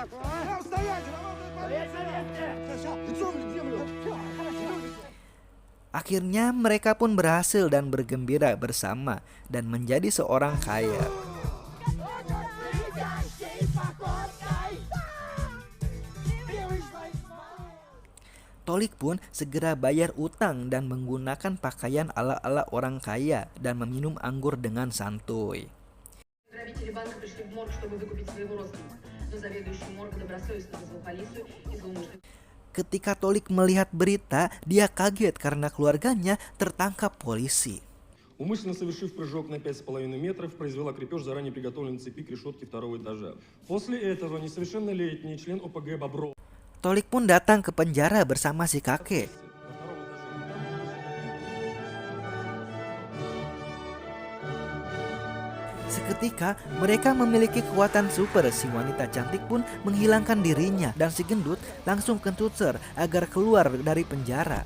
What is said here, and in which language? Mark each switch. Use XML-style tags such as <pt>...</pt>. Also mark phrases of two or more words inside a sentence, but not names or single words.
<id>Akhirnya mereka pun berhasil dan bergembira bersama dan menjadi seorang kaya. Tolik pun segera bayar utang dan menggunakan pakaian ala-ala orang kaya dan meminum anggur dengan santuy.</id> <ru>Грабители банка пришли в морг, чтобы выкупить своего родственника. Но заведующий морга добросовестно вызвал полицию и злоумышленников.</ru> <id>Ketika Tolik melihat berita, dia kaget karena keluarganya tertangkap polisi.</id> <ru>Умышленно совершив прыжок на 5,5 метров, произвела крепеж заранее приготовленной цепи к решетке второго этажа. После этого несовершеннолетний член ОПГ Бобров</ru> <id>Tolik pun datang ke penjara bersama si kakek. Seketika mereka memiliki kekuatan super. Si wanita cantik pun menghilangkan dirinya dan si gendut langsung kentuter agar keluar dari penjara.</id>